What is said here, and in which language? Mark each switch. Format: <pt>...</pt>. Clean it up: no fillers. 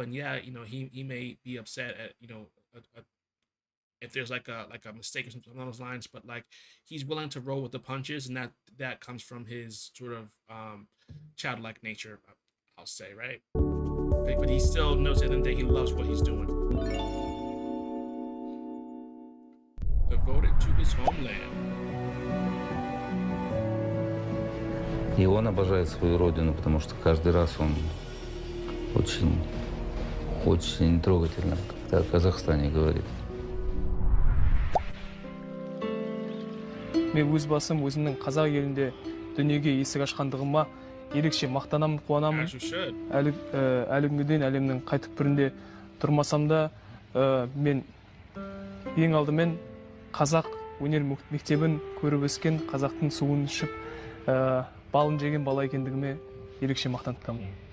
<en>And yeah, he may be upset at if there's like a mistake or something along those lines, but like he's willing to roll with the punches, and that comes from his sort of childlike nature, I'll say, right? But he still knows at the end of the day he loves what he's doing. Devoted to his homeland.</en> <ru>И он обожает свою родину, потому что каждый раз он очень, очень трогательно, как о Казахстане говорит.</ru> <kk>Мен өз басым өзімнің қазақ елінде дүниеге есік ашқандығыма ерекше мақтанамын, қуанамын.</kk> <en>As you should.</en> <kk>Әлі күнге дейін әлемнің қай түкпірінде тұрмасам да, мен ең алдымен қазақ өнер мектебін көріп өскен, қазақтың суын ішіп, балын жеген бала екендігіме ерекше мақтанамын.</kk>